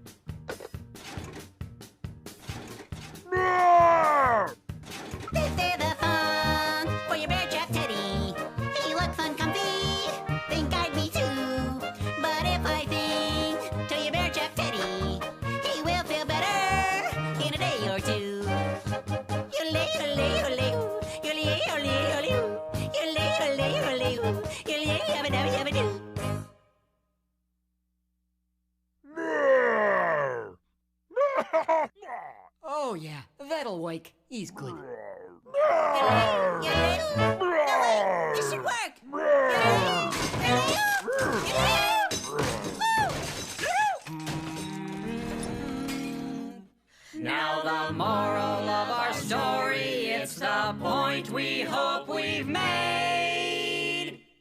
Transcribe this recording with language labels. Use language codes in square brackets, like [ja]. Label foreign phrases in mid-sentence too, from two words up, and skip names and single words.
[en] This is a song for your bear trap teddy. He looks uncomfy, think I'd be too. But if I sing to your bear trap teddy, he will feel better in a day or two. Yole, yole, yole, yole, yole, yole, yole, yole, yole, yole, yabba dabba dabba doo. Oh yeah, that'll wake. He's good. This should work. Now the moral of our story, it's the point we hope we've made.